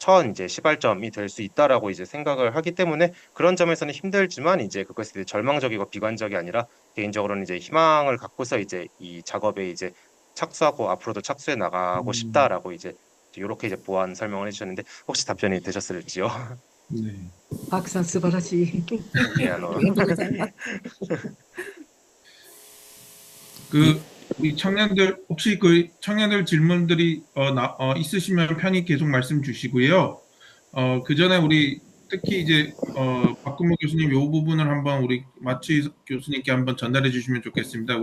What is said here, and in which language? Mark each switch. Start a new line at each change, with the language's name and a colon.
Korean: 이제 시발점이 될 수 있다라고 이제 생각을 하기 때문에 그런 점에서는 힘들지만 이제 그것이 이제 절망적이고 비관적이 아니라 개인적으로는 이제 희망을 갖고서 이제 이 작업에 이제 착수하고 앞으로도 착수해 나가고 싶다라고 이제 이렇게 이제 보완 설명을 해주셨는데 혹시 답변이 되셨을지요? 네.
Japanese: パークさん素晴らしい。
Korean: 예,
Japanese: ありがとうございます。
Korean: 그 우리 청년들 혹시 그 청년들 질문들이 있으시면 편히 계속 말씀 주시고요. 그 전에 우리 특히 이제 박근모 교수님 요 부분을 한번 우리 마치 교수님께 한번 전달해 주시면 좋겠습니다.